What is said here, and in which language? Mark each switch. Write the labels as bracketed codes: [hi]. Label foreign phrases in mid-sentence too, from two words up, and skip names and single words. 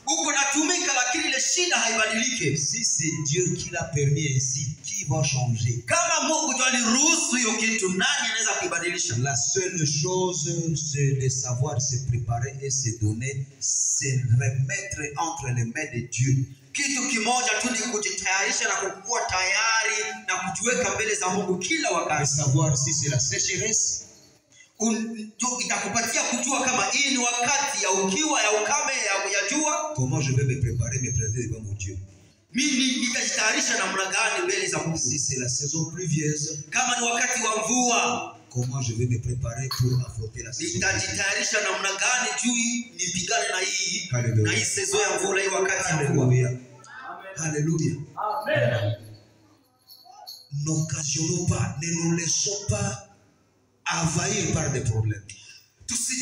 [fr] Si c'est Dieu qui l'a permis ainsi, qui va changer? La seule chose, c'est de savoir se préparer et se donner, se remettre entre les mains de Dieu. [sw] Kitu kimoja tu ni kujitayarisha na kukua tayari na kujiweka mbele za Mungu kila wakati. [fr] Savoir si c'est la sécheresse, [sw] itakupatia kujua kama hii ni wakati ya ukiwa, ya ukame, ya jua. [fr] Comment je vais me préparer, me présenter devant mon Dieu? [sw] Mimi nitajitayarisha namna gani mbele za Mungu? [fr] Si c'est la saison pluvieuse, [sw] kama ni wakati wa mvua, [fr] comment je vais me préparer pour affronter la saison? [sw] Nitajitayarisha namna gani juu nipigane na hii saison ya mvua, hii wakati ya mvua. [fr] Alléluia. Amen. N'occasionnons pas, ne nous laissons pas envahir par des problèmes.